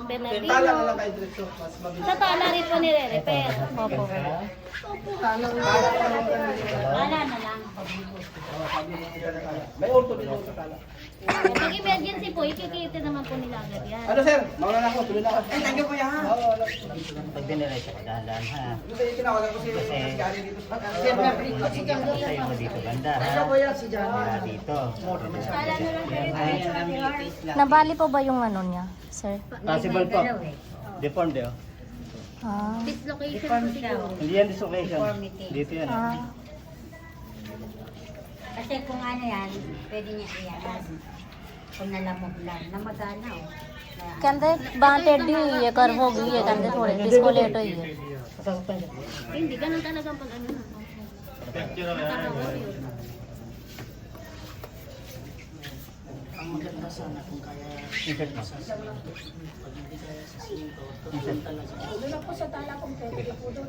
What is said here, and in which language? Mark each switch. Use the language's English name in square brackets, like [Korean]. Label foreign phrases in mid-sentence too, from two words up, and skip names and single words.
[Filipino] Bernardino. lang kayo diretso. Mas mabilis. Sa tala rin po nire-repair. Opo. Tala na lang. May orto din doon sa tala. Pag emergency po, ikikita naman po nila agad yan. Ano sir? Mauna na ako. Tuloy na ako. [English] Thank you [Filipino] kuya ha. Oo. Pag diniretso ko, dahan ha. Hindi, tinawagan ko si Gary dito. Sir, nabrik po si Jam. Sa'yo mo dito banda ha. Ano po yan si Jam? Wala dito. Tala na lang kayo. Nabali po ba yung ano niya, sir? Possible po. Deformed eh. Ah. Dislocation po siguro. Hindi yan dislocation. Dito yan. Ah. Kasi kung ano yan, pwede niya iyan. Kung nalamog lang, namagana oh. [Hindi] कहते बांह टेढ़ी हुई है, कर्व हो गई है, कहते थोड़े डिस्कोलेट हुई है। [Filipino] Hindi, ganun talaga pag ano na. Ang maganda sana kung kaya. Insert mo. Pag hindi kaya sa simento, doon talaga. Doon lang po sa tala kung pwede po doon.